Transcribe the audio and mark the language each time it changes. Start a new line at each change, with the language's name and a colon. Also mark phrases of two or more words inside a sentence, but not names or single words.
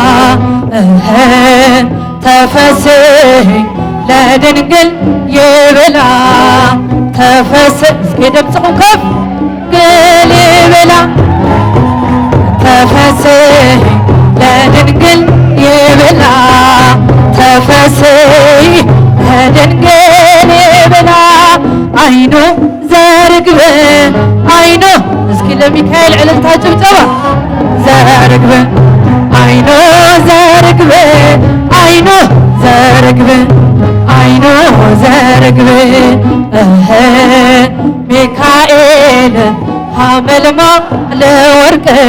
Geez: ተፈስሒ ለድንግል ይብላ ተፈስሒ
Amharic: እስኪ ድምፅኹም ከፍ ግል ይብላ
Geez: ተፈስሒ ለድንግል ይብላ ተፈስሒ ለድንግል
Amharic: ይብላ አይኑ ዘርግብ አይኑ እስኪ ለሚካኤል ዕልልታ ጭብጨባ ዘርግብ አይኑ ዘርግብ አይኑ ዘርግብ አይኑ ዘርግብ ሚካኤል
Geez: ሐመልማለ ወርቅ